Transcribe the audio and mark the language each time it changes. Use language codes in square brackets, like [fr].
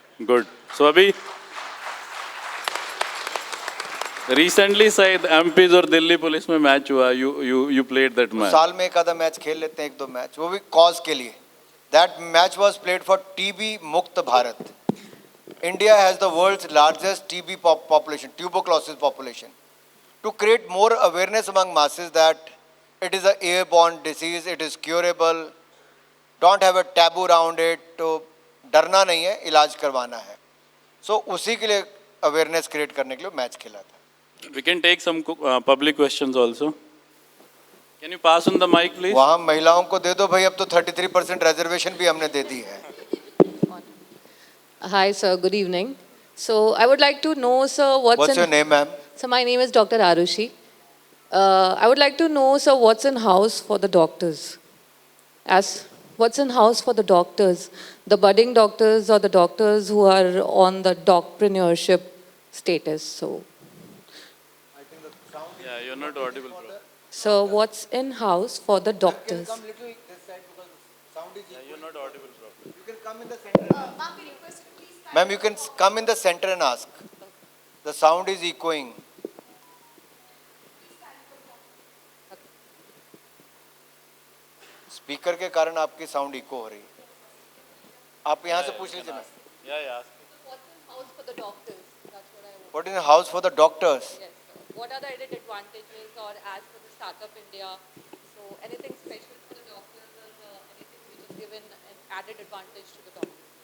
[en] Good. [hi] सो अभी recently शायद MPs और दिल्ली पुलिस में मैच हुआ, [en] You played that match. [hi] साल में एक आधा मैच खेल लेते हैं, 1-2 मैच, वो भी कॉज के लिए। [en] That match was played for TB मुक्त Bharat. India has the world's largest TB population, tuberculosis population. To create more awareness among masses that it is an airborne disease, it is curable, don't have a taboo around it, [hi] तो डरना नहीं है, इलाज करवाना है। So उसी के लिए [en] awareness create [hi] करने के लिए मैच खेला था। [en] We can take some public questions also. Can you pass on the mic please? [hi] वहाँ महिलाओं को दे दो भाई, अब तो 33% रिजर्वेशन भी हमने दे दी है। [en] Hi, sir. Good evening. So, I would like to know, sir, What's your name, ma'am? So, my name is Dr. Arushi. I would like to know, sir, what's in house for the doctors? What's in house for the doctors, the budding doctors or the doctors who are on the docpreneurship status? So, Yeah, you're not audible, bro. so what's in house for the doctors? Yeah, you're not audible, bro. You can come in the center. Ma'am, you can come in the center and ask. The sound is echoing. [hi] Speaker के कारण आपकी sound eco हो रही है। आप यहाँ से पूछ लीजिए ma'am. [en] Yeah. What's in house for the doctors? That's what I want. What is in house for the doctors? Yes, sir. What are the added advantages or as for the Startup India? So, anything special for the doctors or anything which is given an added advantage to the doctors?